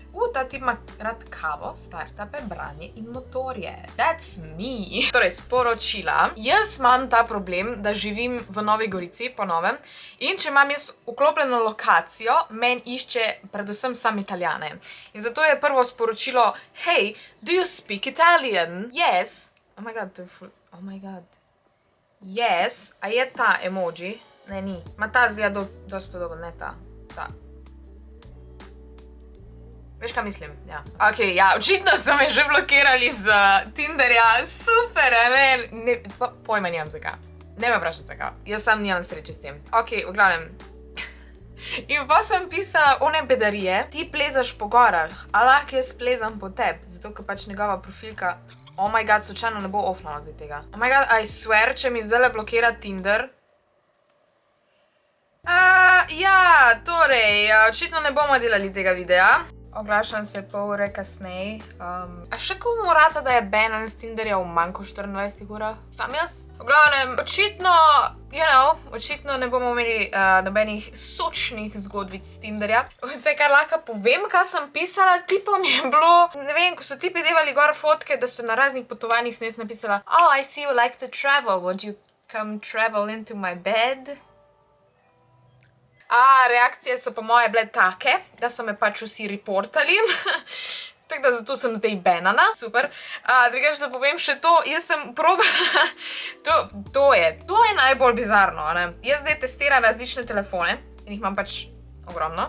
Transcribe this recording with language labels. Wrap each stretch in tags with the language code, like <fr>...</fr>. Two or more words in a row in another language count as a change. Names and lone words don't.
<sl>Ta tip ima rad kavo, startupe, branje in motorje.</sl> <en>That's me.</en> <sl>Torej, sporočila. Jaz imam ta problem, da živim v Novi Gorici, po novem, in če imam jaz vklopljeno lokacijo, meni išče predvsem sam Italijane. In zato je prvo sporočilo,</sl> <en>hey, do you speak Italian? Yes. Oh my god,</en> <sl>to je full...</sl> <en>Oh my god. Yes.</en> <sl>A je ta emoji? Ne, ni. Ma ta zgleda dosti podoben, ne ta. Ta. Veš, kaj mislim? Ja. Ok, ja, očitno so me že blokirali z Tinderja. Super, ne? Pojma nimam zakaj. Ne me vprašati zakaj. Jaz sam nimam sreče s tem. Ok, v glavnem. In pa sem pisala one bedarije. Ti plezaš po gorah, a lahko jaz plezam po tebi, zato ker pač njegova profilka...</sl> <en>Oh my god,</en> <sl>slučajno ne bo offline od tega.</sl> <en>Oh my god, I swear,</en> <sl>če mi zdaj blokira Tinder... Ja, torej, očitno ne bomo delali tega videa. Oglašam se pol ure kasneje. A še komu rata, da je banan s Tinderja v manj kot 24 urah? Sam jaz? V glavnem, očitno, očitno ne bomo imeli nobenih sočnih zgodbic s Tinderja. Vse, kar lahko povem, kaj sem pisala, tipom je bilo, ne vem, ko so tipi devali gor fotke, da so na raznih potovanjih sem jaz napisala,</sl> <en>oh, I see you like to travel, would you come travel into my bed?</en> <sl>Reakcije so po moje bile take, da so me pač vsi reportali. Tako da zato sem zdaj banana. Super. Drugače, da povem še to, jaz sem probala... To je najbolj bizarno, ne? Jaz zdaj testiram različne telefone in jih imam pač ogromno.</sl>